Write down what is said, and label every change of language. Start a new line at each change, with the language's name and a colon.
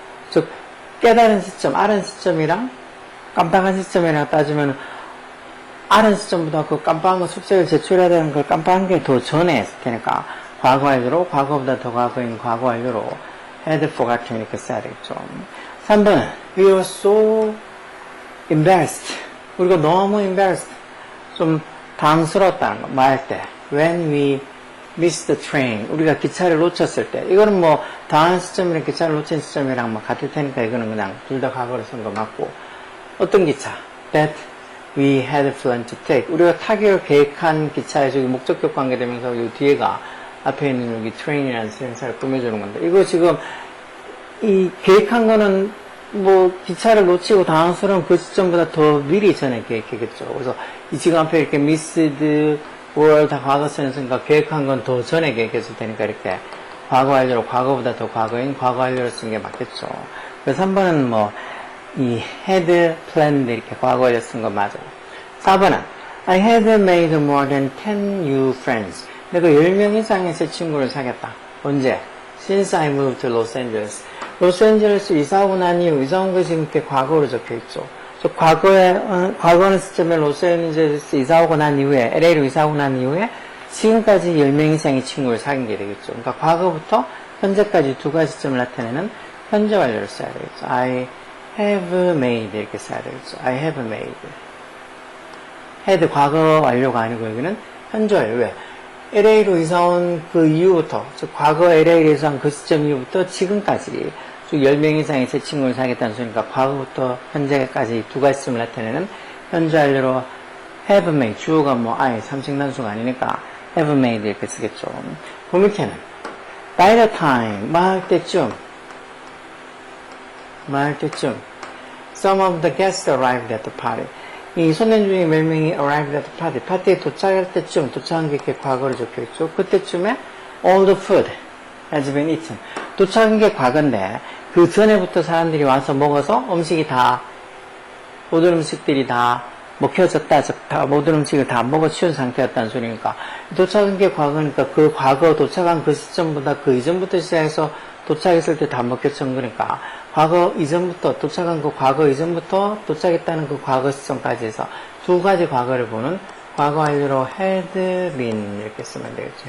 Korean: 즉 깨달은 시점, 알은 시점이랑 깜빡한 시점이랑 따지면 알은 시점보다 그 깜빡한 거 숙제를 제출해야 되는 걸 깜빡한 게 더 전에 했을 테니까 과거 완료로 과거보다 더 과거인 과거 완료로 had forgotten 이렇게 써야 되겠죠. 3번은
English: we were so embarrassed.
Korean: 우리가 너무 embarrassed. 좀 당스러웠다는 거 말할 때
English: when we missed the train.
Korean: 우리가 기차를 놓쳤을 때. 이거는 뭐 당한 시점이랑 기차를 놓친 시점이랑 뭐 같을 테니까 이거는 그냥 둘 다 과거로 쓴 거 맞고. 어떤 기차?
English: That we had planned to take.
Korean: 우리가 타기로 계획한 기차에 저기 목적격 관계되면서 이 뒤에가 앞에 있는 여기 train이라는 수행사를 꾸며주는 건데 이거 지금 이 계획한 거는 뭐 기차를 놓치고 당황스러운 그 시점보다 더 미리 전에 계획했겠죠. 그래서 이 지금 앞에 이렇게 missed or 다 과거 쓰니까 계획한 건 더 전에 계획했을 테니까 이렇게 과거 완료로 과거보다 더 과거인 과거 완료로 쓴 게 맞겠죠. 그래서 3번은 뭐 이 had planned 이렇게 과거 완료 쓴 거 맞아요. 4번은
English: I had made more than 10 new friends.
Korean: 내가 10명 이상의 새 친구를 사귀었다. 언제?
English: Since I moved to Los Angeles.
Korean: 로스앤젤레스 이사 오고 난 이후, 이사 온 것이 이렇게 과거로 적혀 있죠. 과거는 시점에 로스앤젤레스 이사 오고 난 이후에, LA로 이사 오고 난 이후에, 지금까지 10명 이상의 친구를 사귄 게 되겠죠. 그러니까 과거부터 현재까지 두 가지 시점을 나타내는 현재 완료를 써야 되겠죠.
English: I have made
Korean: 이렇게 써야 되겠죠.
English: I have made.
Korean: had 과거 완료가 아니고 여기는 현재 완료. 왜? LA로 이사온 그 이후부터, 즉 과거 LA로 이사온 그 시점 이후부터 지금까지 즉 10명 이상의 새 친구를 사귀었다는 소리니까 과거부터 현재까지 두 가지 점을 나타내는 현재 완료로 have made, 주어가 뭐 I, 3층 단수가 아니니까 have made 이렇게 쓰겠죠. 그 밑에는
English: by the time,
Korean: 말할 때쯤
English: some of the guests arrived at the party.
Korean: 이 손님 중에 몇 명이
English: arrived at the party,
Korean: 파티에 도착할 때쯤, 도착한 게 이렇게 과거로 적혀있죠. 그때쯤에
English: all the food has been eaten.
Korean: 도착한 게 과거인데 그 전에부터 사람들이 와서 먹어서 음식이 다, 모든 음식들이 다 먹혀졌다, 모든 음식을 다 먹어 치운 상태였다는 소리니까 도착한 게 과거니까 그 과거 도착한 그 시점보다 그 이전부터 시작해서 도착했을 때 다 먹혔던 거니까 과거 이전부터 도착한 그 과거 이전부터 도착했다는 그 과거 시점까지 해서 두 가지 과거를 보는 과거 완료로 had been 이렇게 쓰면 되겠죠.